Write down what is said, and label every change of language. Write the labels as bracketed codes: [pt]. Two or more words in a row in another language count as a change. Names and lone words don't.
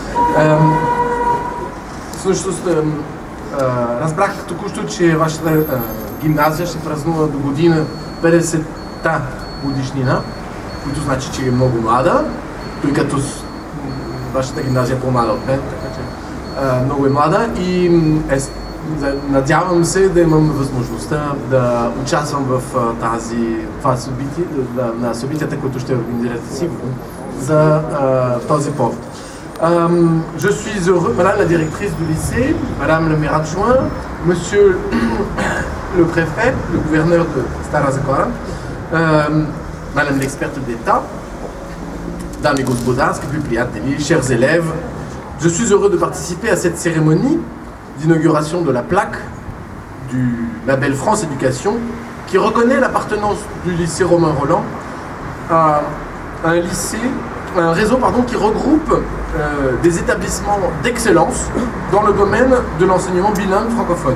[bg] Всъщност разбрах току-що, че вашата гимназия ще празнува до година 50-та годишнина, което значи, че е много млада, тъй като вашата гимназия е по-млада от мен, така че много е млада и надявам се да имам възможността да участвам в това събитие, на събитията, които ще организирате сигурно за този повод. [fr] Je suis heureux, Madame la directrice du lycée, Madame le maire adjoint, Monsieur le préfet, le gouverneur de Stara Загора, Madame l'experte d'État, Dame et [bg] Господа, скъпи приятели, [fr] chers élèves, je suis heureux de participer à cette cérémonie d'inauguration de la plaque du label France Éducation qui reconnaît l'appartenance du lycée Romain Rolland à un lycée qui regroupe des établissements d'excellence dans le domaine de l'enseignement bilingue francophone.